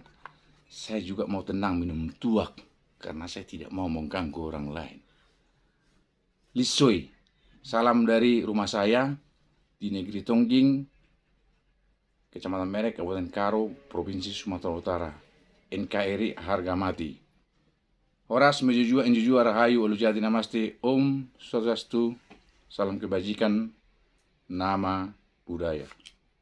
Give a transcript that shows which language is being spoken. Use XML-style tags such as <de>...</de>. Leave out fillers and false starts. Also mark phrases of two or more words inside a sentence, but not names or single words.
<id>Saya juga mau tenang minum tuak karena saya tidak mau mengganggu orang lain. Lisoi, salam dari rumah saya di negeri Tongging, Kecamatan Merek, Kabupaten Karo, Provinsi Sumatera Utara. NKRI harga mati.</id> <btx>Horas mejujua enjujua rahayu alujati namaste.</btx> <ban>Om Swastiastu.</ban> <id>Salam kebajikan, nama budaya.</id>